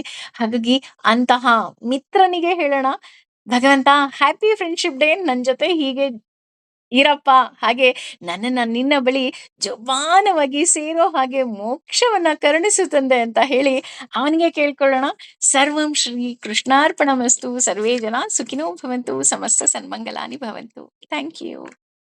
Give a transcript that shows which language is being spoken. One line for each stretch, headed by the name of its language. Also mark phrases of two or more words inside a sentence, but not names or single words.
Kannada: ಹಾಗಾಗಿ ಅಂತಹ ಮಿತ್ರನಿಗೆ ಹೇಳೋಣ, ಭಗವಂತ
English: Happy Friendship Day,
Kannada: ನನ್ ಜೊತೆ ಹೀಗೆ ಇರಪ್ಪ, ಹಾಗೆ ನನ್ನನ್ನ ನಿನ್ನ ಬಳಿ ಜೋಪಾನವಾಗಿ ಸೇರೋ ಹಾಗೆ ಮೋಕ್ಷವನ್ನ ಕರುಣಿಸು ತಂದೆ ಅಂತ ಹೇಳಿ ಅವನಿಗೆ ಕೇಳ್ಕೊಳ್ಳೋಣ.
Sanskrit: ಸರ್ವಂ ಶ್ರೀ ಕೃಷ್ಣಾರ್ಪಣಮಸ್ತು. ಸರ್ವೇ ಜನ ಸುಖಿನೋ ಭವಂತು. ಸಮಸ್ತ ಸನ್ಮಂಗಲಾನಿ ಭವಂತು.
English: Thank you.